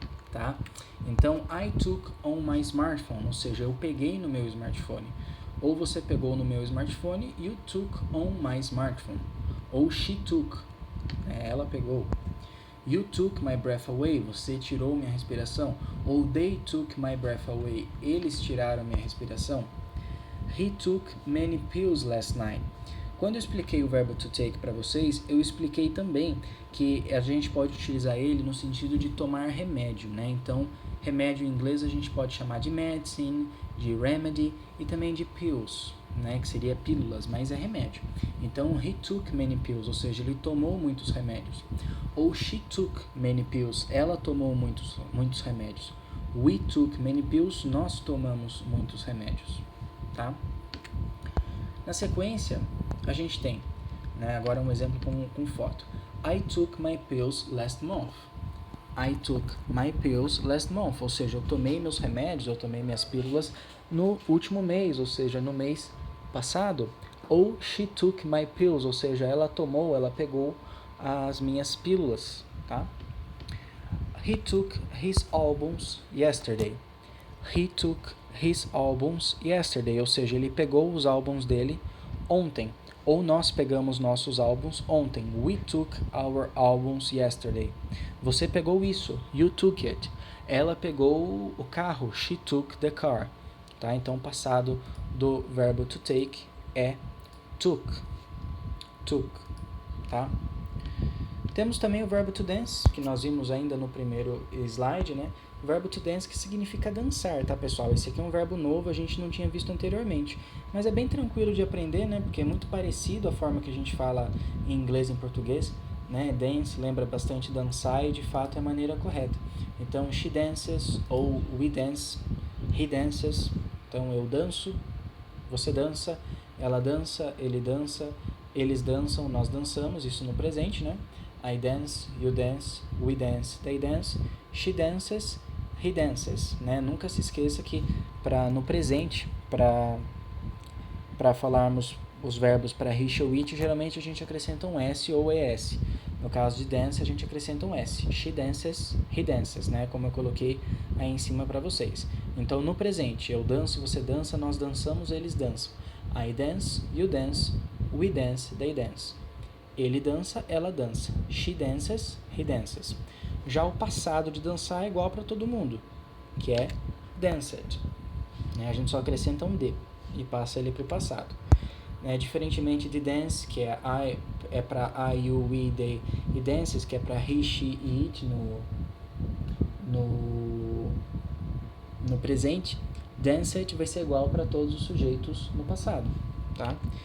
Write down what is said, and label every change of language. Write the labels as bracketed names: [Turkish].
[Portuguese] Tá? Então, [English] I took on my smartphone, [Portuguese] ou seja, eu peguei no meu smartphone. Ou você pegou no meu smartphone, [English] you took on my smartphone. [Portuguese] Ou [English] she took, [Portuguese] ela pegou. [English] You took my breath away, [Portuguese] você tirou minha respiração. [English] Ou they took my breath away, [Portuguese] eles tiraram minha respiração. [English] He took many pills last night. [Portuguese] Quando eu expliquei o verbo to take para vocês, eu expliquei também que a gente pode utilizar ele no sentido de tomar remédio, né? Então, remédio em inglês a gente pode chamar de medicine, de remedy e também de pills, né? Que seria pílulas, mas é remédio. Então, [English] he took many pills, [Portuguese] ou seja, ele tomou muitos remédios. Ou [English] she took many pills, [Portuguese] ela tomou muitos remédios. [English] We took many pills, [Portuguese] nós tomamos muitos remédios, tá? Na sequência, a gente tem, né, agora um exemplo com foto. [English] I took my pills last month. I took my pills last month, [Portuguese] ou seja, eu tomei meus remédios, eu tomei minhas pílulas no último mês, ou seja, no mês passado. Ou [English] she took my pills, [Portuguese] ou seja, ela pegou as minhas pílulas, tá? [English] He took his albums yesterday. He took his albums yesterday, [Portuguese] ou seja, ele pegou os álbuns dele ontem. Ou nós pegamos nossos álbuns ontem. [English] We took our albums yesterday. [Portuguese] Você pegou isso. [English] You took it. [Portuguese] Ela pegou o carro. [English] She took the car. Tá? [Portuguese] Então, o passado do verbo to take é took. Took. Tá? Temos também o verbo to dance, que nós vimos ainda no primeiro slide, né? O verbo to dance que significa dançar, tá, pessoal? Esse aqui é um verbo novo, a gente não tinha visto anteriormente. Mas é bem tranquilo de aprender, né? Porque é muito parecido a forma que a gente fala em inglês e em português, né? Dance lembra bastante dançar e, de fato, é a maneira correta. Então, [English] she dances [Portuguese] ou [English] we dance, he dances. [Portuguese] Então, eu danço, você dança, ela dança, ele dança, eles dançam, nós dançamos, isso no presente, né? [English] I dance, you dance, we dance, they dance, she dances, he dances, né? [Portuguese] Nunca se esqueça que no presente, para falarmos os verbos para he, shall, it, geralmente a gente acrescenta um S ou ES. No caso de dance, a gente acrescenta um S. [English] She dances, he dances, [Portuguese] né? Como eu coloquei aí em cima para vocês. Então, no presente, eu danço, você dança, nós dançamos, eles dançam. [English] I dance, you dance, we dance, they dance. [Portuguese] Ele dança, ela dança. [English] She dances, he dances. [Portuguese] Já o passado de dançar é igual para todo mundo, que é danced. A gente só acrescenta um D e passa ele para o passado. Diferentemente de dance, que é é para I, you, we, they e dances, que é para he, she e it no presente, danced vai ser igual para todos os sujeitos no passado, tá?